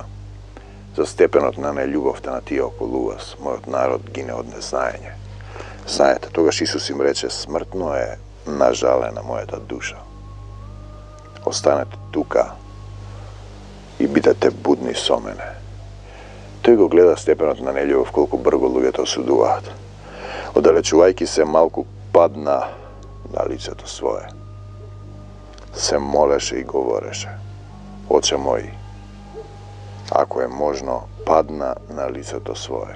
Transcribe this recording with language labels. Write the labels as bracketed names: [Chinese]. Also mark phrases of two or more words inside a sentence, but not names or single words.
[Macedonian] За степенот на нељубовта на тие околу вас, мојот народ гине од незнаење. Знаете, тогаш Исус им рече, смртно е нажалена моја та душа. Останете тука и бидете будни со мене. Той го гледа степенот на нељубов, колку брго луѓето осудуваат. Оддалечувајќи се малку падна на лицето свое. Се молеше и говореше, Оче мој, ако е можно, падна на лицето свое.